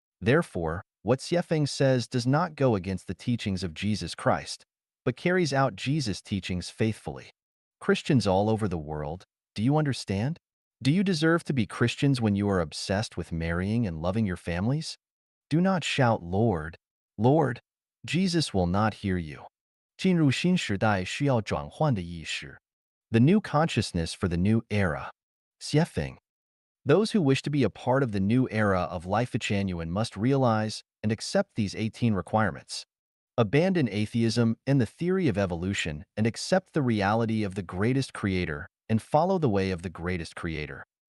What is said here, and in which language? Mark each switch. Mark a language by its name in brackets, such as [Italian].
[English] Therefore, what Siefeng says does not go against the teachings of Jesus Christ, but carries out Jesus' teachings faithfully. Christians all over the world, do you understand? Do you deserve to be Christians when you are obsessed with marrying and loving your families? Do not shout, "Lord, Lord." Jesus will not hear you. [Chinese] 进入新时代需要转换的意识. [English] The new consciousness for the new era. Siefeng. Those who wish to be a part of the new era of Life Genuine must realize and accept these 18 requirements. Abandon atheism and the theory of evolution and accept the reality of the greatest creator and follow the way of the greatest creator.